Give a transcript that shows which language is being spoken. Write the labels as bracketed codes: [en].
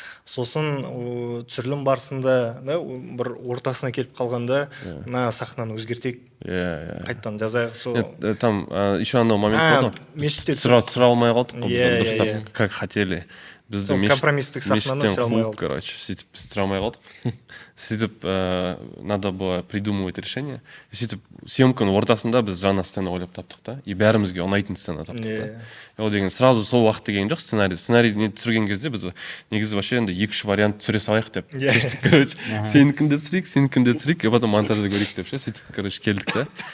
[kk] Сосын түсірілім барысында бір ортасына келіп қалғанда мына сахнаны өзгертейік, қайттан жазайық. [ru] Там еще [kk] анау момент болды, түсіре алмай қалдық қой біз дұрыстап, [ru] как хотели. [kk] Компромисстік сахнаны түсіре алмай қалдық. Короче, сөйтіп түсіре алмай қалдық. Сөйтіп [ru] надо было придумывать решение. [kk] Сөйтіп съемканың ортасында біз жаңа сцена ойлап таптық та, и бәрімізге ұнайтын сцена таптық та. Ол деген сразу сол уақыт деген жоқ сценарий. Сценарийді түсірген кезде біз негізі вообще енді 2-3 вариант түсіре салайық деп шештік, короче. Сенікінде түсірейік, и потом монтажда көрейік деп ше. Сөйтіп, короче, келдік та.